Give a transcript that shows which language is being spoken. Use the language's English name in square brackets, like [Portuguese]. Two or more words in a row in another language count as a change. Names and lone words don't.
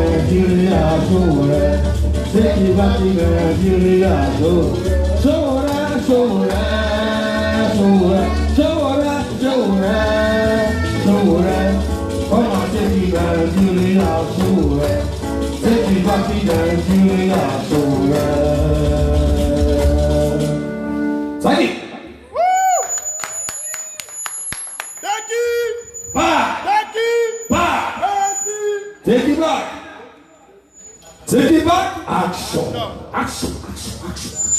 [English] Nigeria, Sowore, take it back to Nigeria, Sowore, Sowore, Sowore, Sowore, Sowore, Sowore, come and take it Nigeria, Sowore, take it back to Nigeria, Sowore. Thank you. Take it back. Take it back. Action. Action. Action. Action.